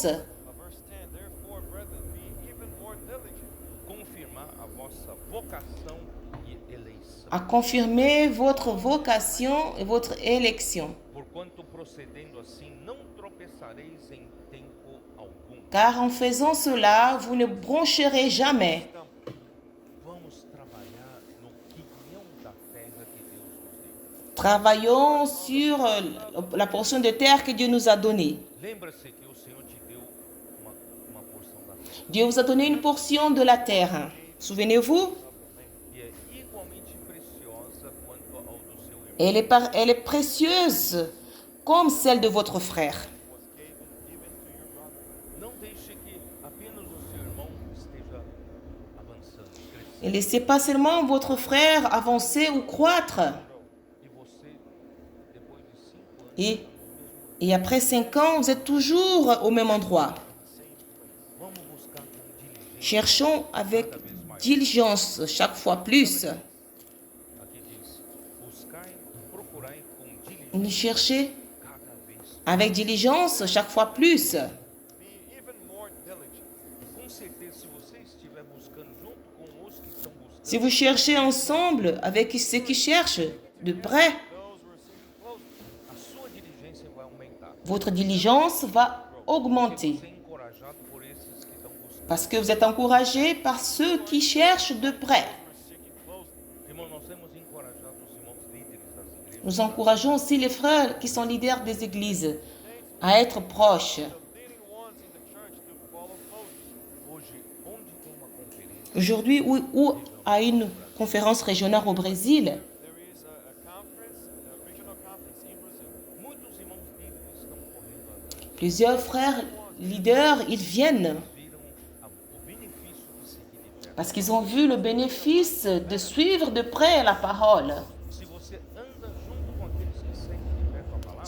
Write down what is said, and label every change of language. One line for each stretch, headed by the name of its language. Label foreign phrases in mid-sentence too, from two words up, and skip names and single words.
English: Verse 10, therefore, brethren, be even more diligent
Portuguese: Confirmar a vossa vocação e eleição.
French: à confirmer votre vocation et votre élection.
Portuguese: Porquanto procedendo assim, não tropeçareis em tempo algum.
French: Car en faisant cela, vous ne broncherez jamais.
Portuguese: Vamos trabalhar no quinhão da terra que Deus nos deu.
French: Travaillons sur la portion de terre que Dieu nous a donnée.
Portuguese: Lembra-se que o Senhor te deu uma porção da terra.
French: Dieu vous a donné une portion de la terre. Souvenez-vous,
Portuguese: E é igualmente preciosa quanto ao do seu irmão.
French: elle est précieuse comme celle de votre frère.
English: was given to your brother.
Portuguese: Não deixe que apenas o seu irmão esteja avançando, crescendo.
French: Et laissez pas seulement votre frère avancer ou croître.
Portuguese: E você, depois de 5 anos,
French: Et après 5 ans, vous êtes toujours au même endroit.
Portuguese: vamos buscar com diligência.
French: Cherchons avec diligence chaque fois plus.
Portuguese: Aqui diz: buscai, procurai com diligência
French: Nous chercher
Portuguese: cada vez.
French: avec diligence chaque fois plus.
English: Be even more diligent.
Portuguese: Com certeza, se você estiver buscando junto com os que estão buscando,
French: Si vous cherchez ensemble avec ceux qui cherchent de près,
English: Those who are seeking closer.
Portuguese: a sua diligência vai aumentar.
French: votre diligence va augmenter.
Portuguese: Você é encorajado por esses que estão buscando.
French: Parce que vous êtes encouragé par ceux qui cherchent de près.
English: Seeking closer.
Portuguese: Irmão, nós temos encorajado os irmãos líderes das igrejas.
French: Nous encourageons aussi les frères qui sont leaders des églises à être proches.
English: The leading ones in the church to follow closer.
Portuguese: Hoje, onde tem uma conferência,
French: Aujourd'hui, où à une conférence régionale au Brésil,
English: There is a conference, a regional conference in Brazil.
Portuguese: muitos irmãos líderes estão correndo atrás.
French: plusieurs frères leaders, ils viennent
Portuguese: Viram o benefício de seguir de perto.
French: parce qu'ils ont vu le bénéfice de suivre de près la parole.
Portuguese: Se você anda junto com aqueles que seguem de perto a palavra,